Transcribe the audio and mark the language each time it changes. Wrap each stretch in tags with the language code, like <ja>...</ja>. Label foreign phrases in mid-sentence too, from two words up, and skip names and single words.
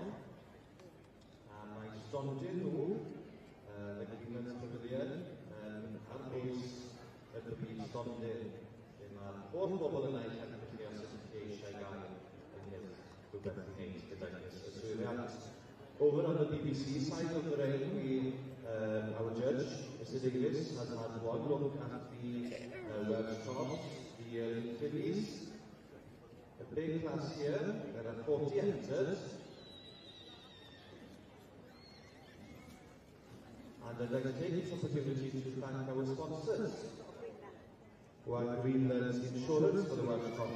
<cy>A mae stondin nhw, y Greenland Pavilion, ar bwys y byd stondin, lle mae'r holl bobl yna i edrych os ydych chi eisiau gael ynghylch rhywbeth i wneud gyda'r yswiriant.</cy> <en>Over on the BBC side of the ring, our judge, Mr Davies, has had one look at the Welsh Tops, the Fillies. A big class here, there are 40 enters. And I'd like to take this opportunity to thank our sponsors, who are Greenland Insurance for the Welsh Tops.</en>